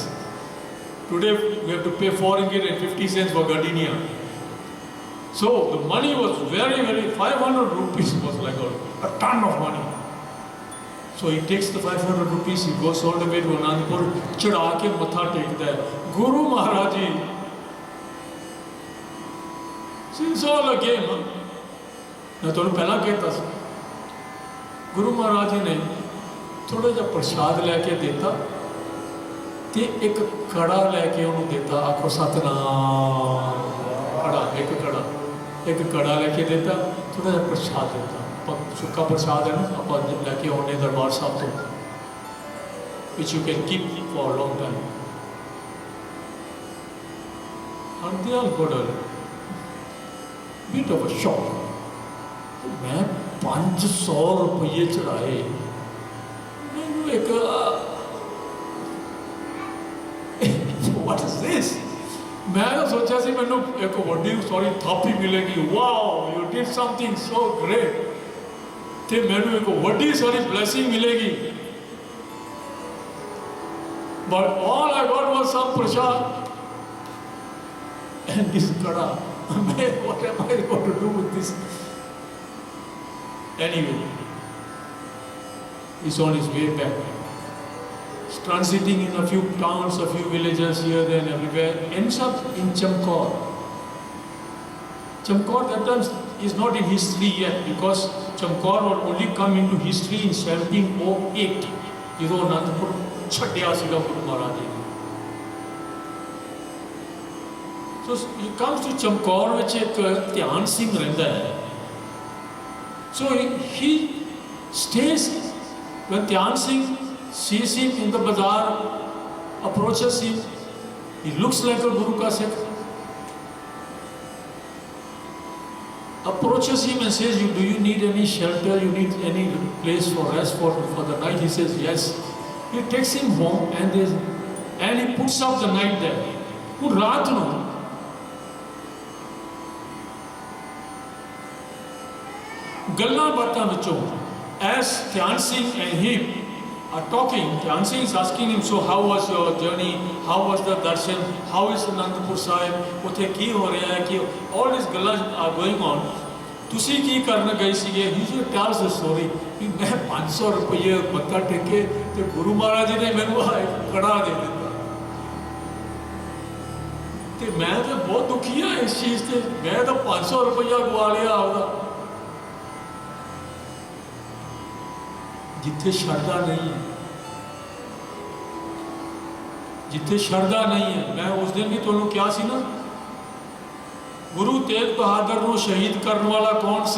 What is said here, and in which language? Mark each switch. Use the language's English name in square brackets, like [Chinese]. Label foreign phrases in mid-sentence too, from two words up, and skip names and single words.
[English] Today we have to pay 4 ringgit and 50 cents for gardenia. So the money was very, very, 500 rupees was like a ton of money. So he takes the 500 rupees, he goes all the way to Anandapur, [Punjabi] ਚੜ੍ਹਾ ਕੇ ਮੱਥਾ ਟੇਕਦਾ ਹੈ. [English] Guru Maharaj ji, it's all a game. [Punjabi] मैं ਤੁਹਾਨੂੰ ਪਹਿਲਾਂ कहता ਸੀ, ਗੁਰੂ ਮਹਾਰਾਜ ਜੀ ਨੇ ਥੋੜਾ ਜਿਹਾ ਪ੍ਰਸ਼ਾਦ ਲੈ ਕੇ ਦਿੱਤਾ ਤੇ ਇੱਕ ਕੜਾ ਲੈ ਕੇ ਉਹਨੂੰ ਦਿੱਤਾ, ਆਖੋ ਸਤਨਾਮ। ਇੱਕ ਕੜਾ ਲੈ ਕੇ ਦਿੱਤਾ, ਥੋੜਾ ਜਿਹਾ ਪ੍ਰਸ਼ਾਦ ਦਿੱਤਾ, ਸੁੱਕਾ ਪ੍ਰਸ਼ਾਦ ਹੈ ਨਾ, ਆਪਾਂ ਲੈ ਕੇ ਆਉਂਦੇ ਦਰਬਾਰ ਸਾਹਿਬ ਤੋਂ, [English] which you can keep for a long time. ਹਰਦਿਆਲ ਗੋਡਲ bit of a shock. [Punjabi] ਮੈਂ 500 ਰੁਪਏ ਚੜ੍ਹਾਏ, ਮੈਂਨੇ ਇੱਕ [English] what is this? [Punjabi] ਮੈਂ ਸੋਚਾ ਸੀ ਮੈਂਨੇ ਇੱਕ ਵੱਡੀ ਸੌਰੀ ਥਾਪੀ ਮਿਲੇਗੀ, [English] wow you did something so great, [Punjabi] ਤੇ ਮੈਂਨੇ ਇੱਕ ਵੱਡੀ ਸਾਰੀ ਬਲੈਸਿੰਗ ਮਿਲੇਗੀ, [English] but all I got was some prasad and this kada. What am I going to do with this? Anyway, he's on his way back. He's transiting in a few towns, a few villages here, there and everywhere. Ends up in Chamkaur. Chamkaur that time is not in history yet, because Chamkaur will only come into history in 1708. [Punjabi] ਜਦੋਂ ਅਨੰਦਪੁਰ ਛੱਡਿਆ ਸੀਗਾ ਗੁਰੂ ਮਹਾਰਾਜ ਜੀ ਨੇ। [English] So he comes to Chamkaur, which is Dhyan Singh [Punjabi] ਰਹਿੰਦਾ ਹੈ. [English] So he stays. When Dhyan Singh sees him in the bazaar, approaches him, he looks like a [Punjabi] ਗੁਰੂ ਕਾ ਸਿੱਖ. [English] Approaches him and says, do you need any shelter? You need any place for rest for the night? He says, yes. He takes him home and he puts up the night there. [Punjabi] ਹੁਣ ਰਾਤ ਨੂੰ ਗੱਲਾਂ ਬਾਤਾਂ ਵਿੱਚੋਂ, [English] as Dhyan Singh and him are talking, Dhyan Singh is asking him, so how was your journey? How was the darshan? How is Anandapur Sahib? [Punjabi] ਉੱਥੇ ਕੀ ਹੋ ਰਿਹਾ ਹੈ? [English] ਕਿ all these ਗੱਲਾਂ are going on. [Punjabi] ਤੁਸੀਂ ਕੀ ਕਰਨ ਗਏ ਸੀਗੇ? [English] He just tells the story [Punjabi] ਕਿ ਮੈਂ 500 ਰੁਪਏ ਮੱਥਾ ਟੇਕੇ ਤੇ ਗੁਰੂ ਮਹਾਰਾਜ ਜੀ ਨੇ ਮੈਨੂੰ ਕੜਾ ਦੇ ਦਿੱਤਾ ਤੇ ਮੈਂ ਤਾਂ ਬਹੁਤ ਦੁਖੀ ਹਾਂ ਇਸ ਚੀਜ਼ ਤੇ. ਮੈਂ ਤਾਂ 500 ਰੁਪਇਆ ਗਵਾ ਲਿਆ ਆਪਦਾ. ਜਿੱਥੇ ਸ਼ਰਧਾ ਨਹੀਂ ਹੈ, ਜਿੱਥੇ ਸ਼ਰਧਾ ਨਹੀਂ ਹੈ, ਮੈਂ ਉਸ ਦਿਨ ਵੀ ਤੁਹਾਨੂੰ ਕਿਹਾ ਸੀ ਨਾ, ਗੁਰੂ ਤੇਗ ਬਹਾਦਰ ਨੂੰ ਸ਼ਹੀਦ ਕਰਨ ਵਾਲਾ ਕੌਣ ਸੀ?